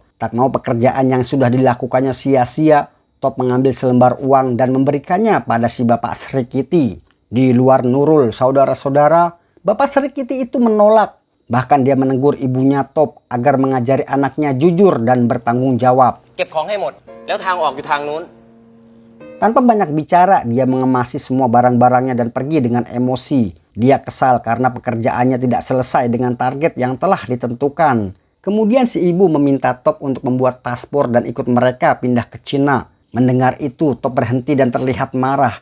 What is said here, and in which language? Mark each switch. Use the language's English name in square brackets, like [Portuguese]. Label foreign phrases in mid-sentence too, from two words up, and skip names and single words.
[Indonesian] Tak mau pekerjaan yang sudah dilakukannya sia-sia, Top mengambil selembar uang dan memberikannya pada si Bapak Sri Kitty. Di luar Nurul, saudara-saudara, Bapak Sri Kitty itu menolak. Bahkan dia menegur ibunya Top agar mengajari anaknya jujur dan bertanggung jawab. [Thai] เก็บของให้หมด แล้วทางออกอยู่ทางนู้น [Indonesian] Tanpa banyak bicara, dia mengemasi semua barang-barangnya dan pergi dengan emosi. Dia kesal karena pekerjaannya tidak selesai dengan target yang telah ditentukan. Kemudian si ibu meminta Top untuk membuat paspor dan ikut mereka pindah ke Cina. Mendengar itu, Top berhenti dan terlihat marah.